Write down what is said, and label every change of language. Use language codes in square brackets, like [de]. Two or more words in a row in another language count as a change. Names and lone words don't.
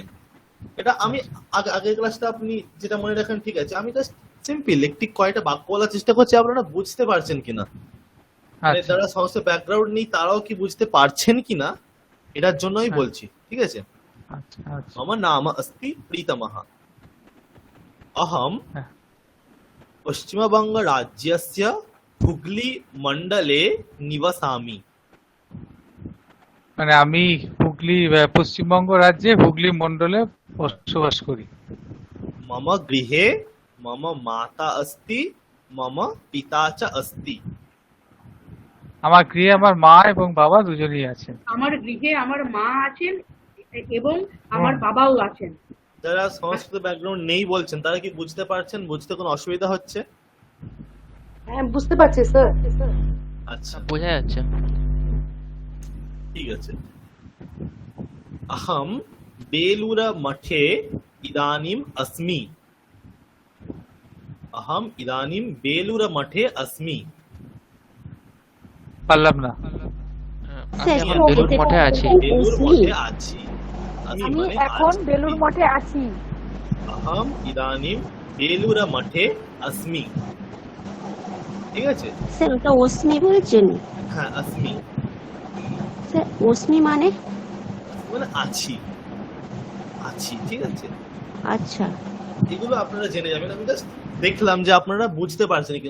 [bn] এটা আমি আগের ক্লাসটা আপনি যেটা মনে রাখেন, ঠিক আছে? আমি [en] just simple [bn] একটি কয়টা বাক্য বলার চেষ্টা করছি, আপনারা বুঝতে পারছেন কিনা, মানে যারা সংস্কৃত ব্যাকগ্রাউন্ড নেই তারাও কি বুঝতে পারছেন কিনা এটার জন্যই বলছি, ঠিক আছে? [sa] মম নাম अस्ति प्रीतमः, अहं पश्चिमबंग राज्यस्य हुगली मंडले निवसामि। [bn] মানে আমি পশ্চিমবঙ্গ রাজ্যে হুগলি মন্ডলে বসবাস করি। [sa] मम गृहे मम माता अस्ति, मम पिता च अस्ति। [bn] আমার গৃহে আমার মা এবং বাবা দুজনেই আছেন। আমার গৃহে আমার মা আছেন এবং আমার বাবাও আছেন। যারা সংস্কৃত ব্যাকগ্রাউন্ড নেই বলছেন তারা কি বুঝতে পারছেন? বুঝতে কোনো অসুবিধা হচ্ছে? হ্যাঁ বুঝতে পারছি স্যার। আচ্ছা বোঝা যাচ্ছে। ঠিক আছে। [sa] अहम बेलूर मठे इदानीम अस्मि, अहम इदानीम बेलूर मठे अस्मि। [bn] পারলাম না। আমি এখন বেলুর মঠে আছি। বেলুর মঠে আছি, আমি মানে এখন বেলুর মঠে আছি। [sa] अहम इदानीम बेलूर मठे अस्मि, [bn] ঠিক আছে? স্যার ওটা অস্মি বলেছেন? হ্যাঁ अस्मि স্যার অস্মি মানে মানে আছি, আছি, ঠিক আছে? আচ্ছা এগুলো আপনারা জেনে যাবেন। আমি জাস্ট দেখলাম যে আপনারা বুঝতে পারছেন কিনা।